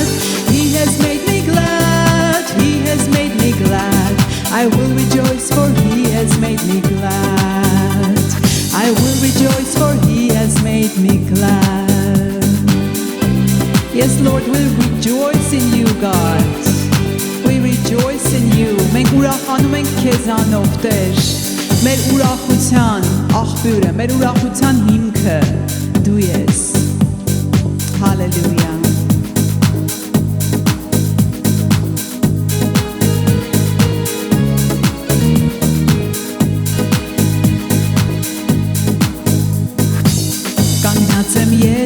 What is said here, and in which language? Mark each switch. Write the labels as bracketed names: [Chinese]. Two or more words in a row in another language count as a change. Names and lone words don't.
[English] He has made me glad, he has made me glad. I will rejoice for he has made me glad. I will rejoice for he has made me glad. Yes, Lord, we rejoice in you, God. We rejoice in you. [Armenian] Մենք ուրախանում ենք քեզանով, Տեր։ Մեր ուրախության աղբյուրը, մեր ուրախության հիմքը դու ես։ Հալելույա։ Կանգնած եմ ես